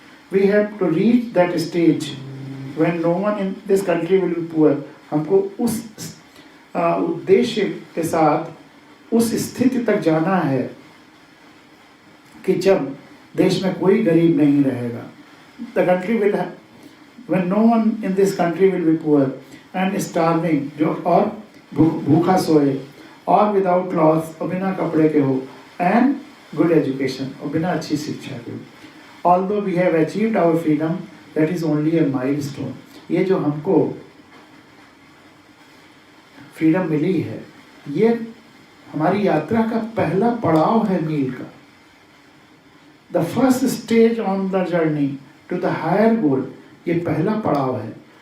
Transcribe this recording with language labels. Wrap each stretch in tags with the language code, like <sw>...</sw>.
<en>We have to reach that stage when no one in this country will be poor.</en> <hi>हमको उस उद्देश्य के साथ उस स्थिति तक जाना है कि जब देश में कोई गरीब नहीं रहेगा।</hi> <en>The country will have, when no one in this country will be poor and starving,</en> <hi>जो और भूखा सोए</hi> <en>और without clothes,</en> <hi>और बिना कपड़े के हो,</hi> <en>and good education,</en> <hi>और बिना अच्छी शिक्षा के हो।</hi> <en>Although we have achieved our freedom, that is only a milestone.</en> <hi>ये जो हमको फ्रीडम मिली है, ये हमारी यात्रा का पहला पड़ाव है मील का।</hi> <en>The first stage on the journey to the higher goal,</en> <hi>ये पहला पड़ाव है।</hi>